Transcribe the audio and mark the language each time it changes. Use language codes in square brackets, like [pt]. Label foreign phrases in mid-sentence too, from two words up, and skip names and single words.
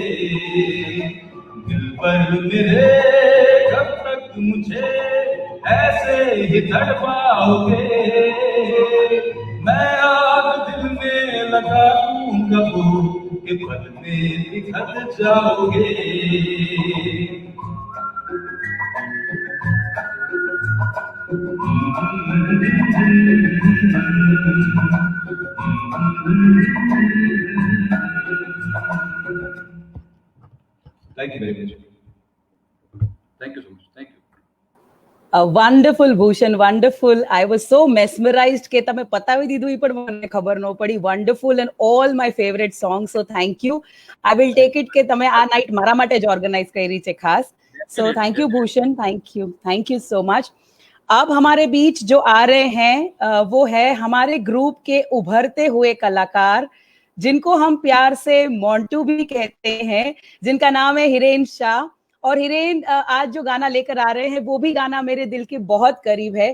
[hi] दिल पर मेरे कब तक मुझे ऐसे ही तड़पाओगे। मैं आग दिल में लगा दूंगा वो कि पल में पिघल जाओगे। [en] Thank you very much. Thank you so much. Thank you. Wonderful, Bhushan, wonderful. I was so mesmerized [gu] કે તમે પતાવી દીધું ઈ પણ મને ખબર ન પડી. [en] Wonderful and all my favorite songs. So thank you. I will take it [gu] કે તમે આ નાઇટ મારા માટે જ ઓર્ગેનાઇઝ કરી છે ખાસ. [en] So thank you, Bhushan. Thank you so much. [hi] अब हमारे बीच जो आ रहे हैं वो है हमारे ग्रुप के उभरते हुए कलाकार, जिनको हम प्यार से मोंटू भी कहते हैं, जिनका नाम है हिरेन शाह। और हिरेन आज जो गाना लेकर आ रहे हैं वो भी गाना मेरे दिल के बहुत करीब है।